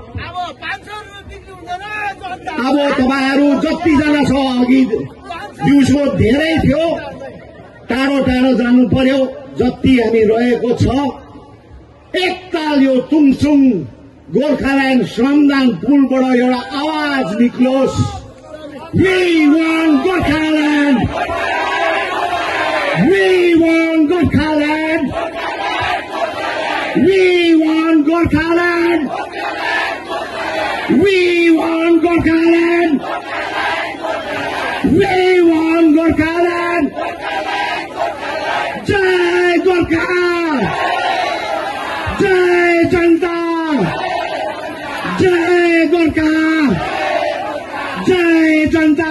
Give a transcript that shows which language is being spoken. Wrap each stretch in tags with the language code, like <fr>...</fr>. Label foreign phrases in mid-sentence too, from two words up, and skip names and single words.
<ne>अब तपाईँहरू जतिजना छ, अघि दिउँसो धेरै थियो, टाढो टाढो जानु पर्यो, जति हामी रहेको छ एकताल यो तुङसुङ गोर्खाल्यान्ड श्रमदान पुलबाट एउटा आवाज निक्लोस्,</ne> <en>We want Gorkhaland! We want Gorkhaland! We want Gorkhaland! We want Gorkhaland! We want Gorkhaland!</en> <ne>जय गोर्खा! जय जनता! जय गोर्खा! जय जनता!</ne>